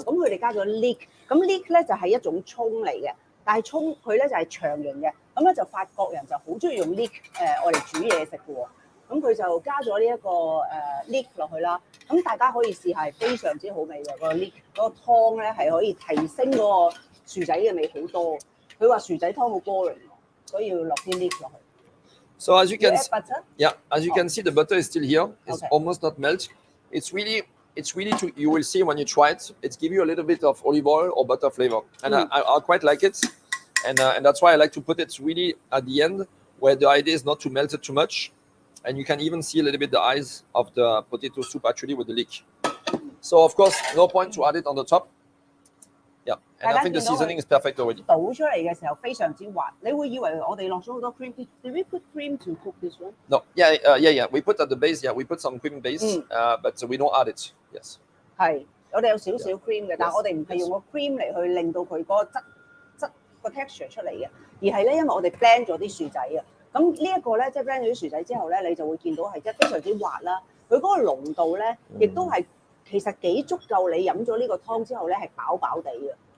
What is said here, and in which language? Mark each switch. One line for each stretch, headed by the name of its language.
Cantonese: 咁佢哋加咗 leek， 咁 leek 咧就係一種葱嚟嘅，但係葱佢咧就係長形嘅，咁咧就法國人就好中意用 leek 我嚟煮嘢食嘅喎。咁佢就加咗呢一個leek 落去啦，咁大家可以試下，係非常之好味嘅個 leek 嗰個湯咧，係可以提升嗰個薯仔嘅味好多。佢話薯仔湯好 boring， 所以要落啲 leek 落去。
English: So as you can as you can Oh. see, the butter is still here. It's almost not melt. It's really you will see when you try it. It's give you a little bit of olive oil or butter flavor, and I quite like it, and that's why I like to put it really at the end, where the idea is not to melt it too much. And you can even see a little bit the eyes of the potato soup actually with the leek. So of course, no point to add it on the top. Yeah, and I think the seasoning is perfect already.
Cantonese: 倒出嚟嘅時候非常之滑，你會以為我哋落咗好多 cream。
English: Did we put cream to cook this one? No, yeah. We put at the base. Yeah, we put some cream base, but we don't add it. Yes.
Cantonese: 係，我哋有少少 cream 嘅，但係我哋唔係用個 cream 嚟去令到佢嗰個質個 texture 出嚟嘅，而係咧因為我哋 blend 咗啲薯仔啊。咁呢一個咧，即係 blend 咗啲薯仔之後咧，你就會見到係即係非常之滑啦。佢嗰個濃度咧，亦都係其實幾足夠你飲咗呢個湯之後咧，係飽飽地嘅。